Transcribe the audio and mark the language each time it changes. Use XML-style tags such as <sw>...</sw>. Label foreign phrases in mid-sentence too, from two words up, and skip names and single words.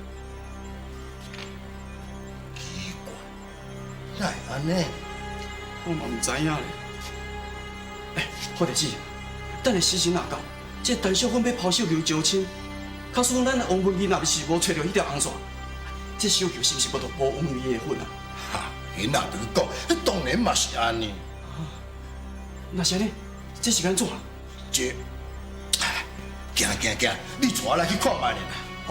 <nan>奇怪，哪会安尼？我嘛唔知影咧。哎，好代志，等下时辰若到，这陈淑芬要抛绣球招亲，假使讲咱王文义若是无找到迄条红线，这绣球是毋是无着无王文义的份啊？哈，囡仔就是讲，那当然嘛是安尼。那是安尼，这是安怎？这，哎，行，你带我来去看卖咧啦。哦，</nan>